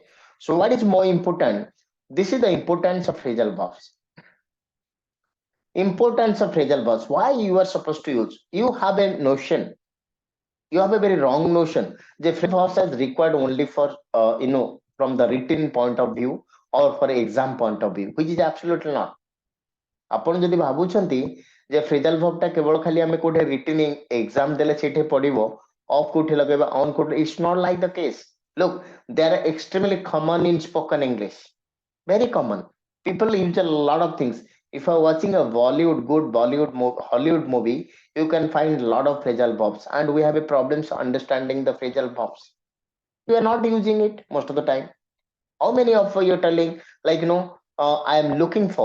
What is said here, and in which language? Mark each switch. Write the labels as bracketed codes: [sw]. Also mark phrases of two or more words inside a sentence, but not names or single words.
[en] So what is more important? This is the importance of phrasal verbs. Importance of phrasal verbs. Why you are supposed to use? You have a notion, you have a very wrong notion. The phrase is required only for from the written point of view or for exam point of view, which is absolutely not. [or] ଆପଣ ଯଦି ଭାବୁଛନ୍ତି ଯେ [en] phrasal verb [or] ଟା କେବଳ ଖାଲି ଆମେ କୋଉଠି [en] written exam [or] ଦେଲେ ସେଇଠି ପଡିବ, ଅଫ୍ କୋଉଠି ଲଗେଇବା, ଅନ୍ କୋଉଠି, [en] it's not like the case. Look, they are extremely common in spoken English. Very common. People use a lot of things. If you're watching a good Hollywood movie, you can find a lot of phrasal verbs, and we have a problems understanding the phrasal verbs. You are not using it most of the time. How many of you are telling like I am looking for?